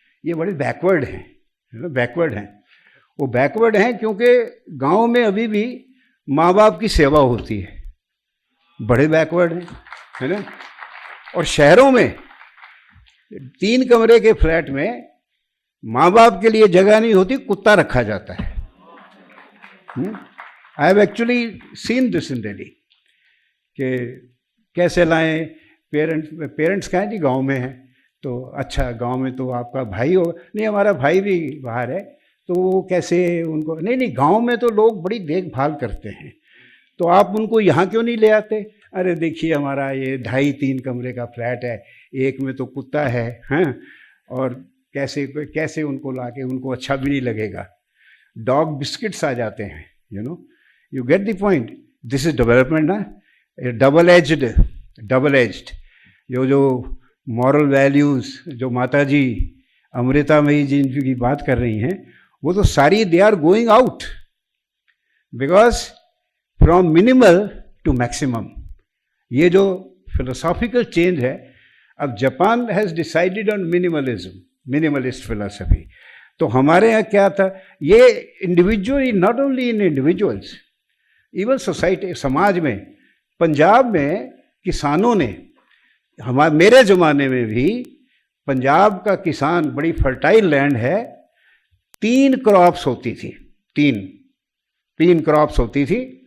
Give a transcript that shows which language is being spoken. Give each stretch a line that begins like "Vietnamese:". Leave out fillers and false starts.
Hindi: ये बड़े बैकवर्ड हैं, है ना, बैकवर्ड हैं. वो बैकवर्ड हैं क्योंकि गांव में अभी भी माँ बाप की सेवा होती है, बड़े बैकवर्ड हैं, है ना. और शहरों में 3 कमरे के फ्लैट में माँ बाप के लिए जगह नहीं होती, कुत्ता रखा जाता है.
English: I have actually seen this in Delhi.
Hindi: कि कैसे लाएं, पेरेंट्स कहें जी गांव में हैं, तो अच्छा गांव में तो आपका भाई हो, नहीं हमारा भाई भी बाहर है, तो वो कैसे उनको, नहीं गांव में तो लोग बड़ी देखभाल करते हैं, तो आप उनको यहाँ क्यों नहीं ले आते? अरे देखिए हमारा ये 2.5-3 कमरे का फ्लैट है, एक में तो कुत्ता है, हैं, और कैसे उनको लाके, उनको अच्छा भी नहीं लगेगा. डॉग बिस्किट्स आ जाते हैं,
English: You know. You get the point. This is development, ना. double-edged.
Hindi: जो moral values जो माता जी अमृतामयी जी की बात कर रही हैं, वो तो सारी
English: they are going out. Because from minimal to maximum.
Hindi: ये जो
English: philosophical change है, अब Japan has decided on minimalist philosophy.
Hindi: तो हमारे यहाँ क्या था, ये
English: individually, not only in individuals, even society,
Hindi: समाज में. पंजाब में किसानों ने, मेरे ज़माने में भी पंजाब का किसान, बड़ी फर्टाइल लैंड है, 3 क्रॉप्स होती थी, तीन क्रॉप्स होती थी।